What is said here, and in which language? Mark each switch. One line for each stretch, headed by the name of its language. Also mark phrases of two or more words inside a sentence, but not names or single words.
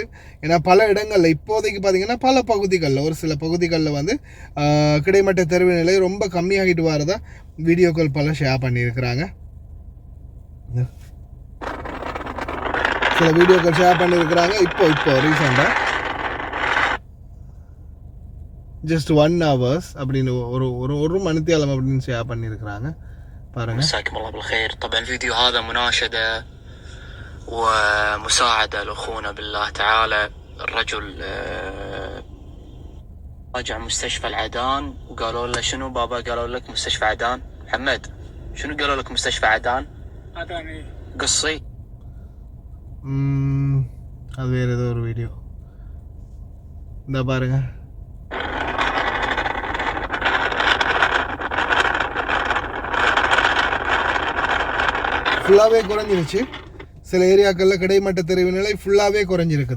Tamil: ஏன்னா பல இடங்களில் இப்போதைக்கு பார்த்திங்கன்னா பல பகுதிகளில், ஒரு சில பகுதிகளில் வந்து கிடைமட்ட தெரிவு நிலை ரொம்ப கம்மியாகிட்டு வரதா வீடியோக்கள் பல ஷேர் பண்ணியிருக்கிறாங்க. சில வீடியோக்கள் ஷேர் பண்ணியிருக்கிறாங்க. இப்போ ரீசெண்டாக
English: just 1 hours
Tamil: அப்படின்னு ஒரு மணித்தியாலம் அப்படின்னு ஷேர் பண்ணியிருக்கிறாங்க. பாருங்க.
Arabic: مساكم الله بالخير. طبعا الفيديو هذا مناشدة ومساعدة لأخونا بالله تعالى. الرجل راجع مستشفى العدان وقالوا له شنو بابا؟ قالوا لك مستشفى عدان. محمد شنو قالوا لك مستشفى عدان؟ عدان ايه قصي.
Tamil: அது வேறு ஏதோ ஒரு வீடியோ. இந்த பாருங்க, ஃபுல்லாகவே குறைஞ்சிருச்சு. சில ஏரியாக்களில் கிடைமட்ட தெரிவு நிலை ஃபுல்லாகவே குறைஞ்சிருக்குது.